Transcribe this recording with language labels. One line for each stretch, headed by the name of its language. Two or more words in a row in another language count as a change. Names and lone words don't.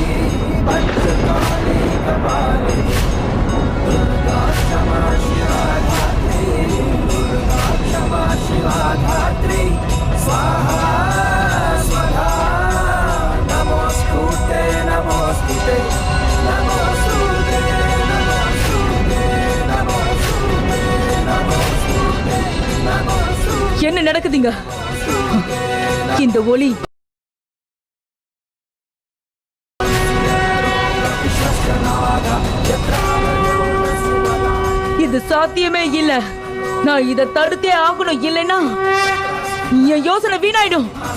Sanskrit: भद्रकाले कपालिनी दुर्गा क्षमा शिवा धात्री दुर्गा क्षमा शिवा धात्री स्वाहा स्वधा नमोस्तुते नमोस्तुते नमोस्तुते नमोस्तुते नमोस्तुते नमोस्तुते
Tamil: என்ன நடக்குதுங்க? இந்த ஒளி இது சாத்தியமே இல்ல. நான் இதை தடுத்தே ஆகணும், இல்லைன்னா என் யோசனை வீணாயிடும்.